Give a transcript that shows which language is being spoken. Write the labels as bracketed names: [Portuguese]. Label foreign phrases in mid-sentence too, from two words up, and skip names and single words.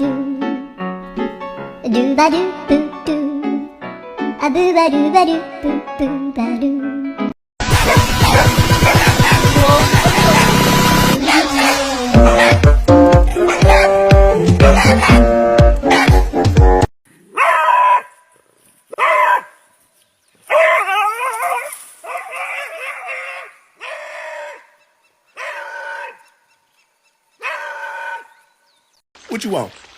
[English] do ba do boo do a boo ba do ba do boo boo ba do. What you want?